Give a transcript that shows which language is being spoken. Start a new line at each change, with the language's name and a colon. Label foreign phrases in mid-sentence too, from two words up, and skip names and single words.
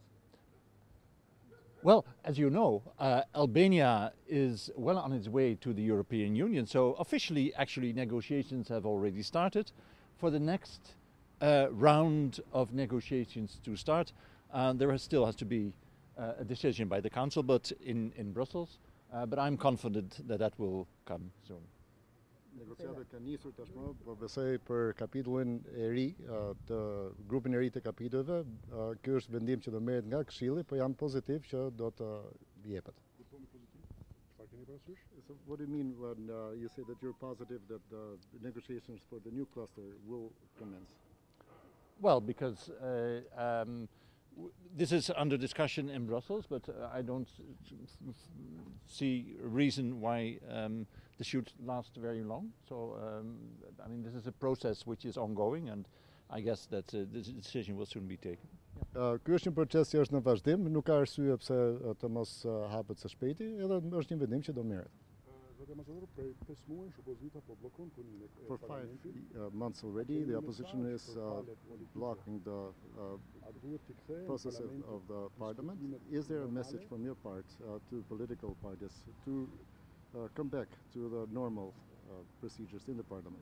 English: Well, as you know, Albania is well on its way to the European Union, so officially, actually, negotiations have already started. For the next round of negotiations to start, there still has to be a decision by the Council, but in Brussels. But I'm confident that that will come soon.
Albanian: Negociatat kanë nisur tashmë, po besoj për kapitullin e ri, të grupin e ri të kapitulleve, ky është vendim që do merret nga Këshilli, po jam pozitiv që do të jepet.
English: So what do you mean when you say that you're positive that the negotiations for the new cluster will commence? Well, because this is under discussion in Brussels, but I don't see a reason why this should last very long. So, I mean, this is a process which is ongoing, and I guess that the decision will soon be taken.
Albanian: Ky është një proces që është në vazhdim, nuk ka arsye pse të mos hapet së shpejti, edhe është një vendim që do merret.
English: For 5 months already, the opposition is blocking the process of the parliament. Is there a message from your part to political parties to come back to the normal procedures in the parliament?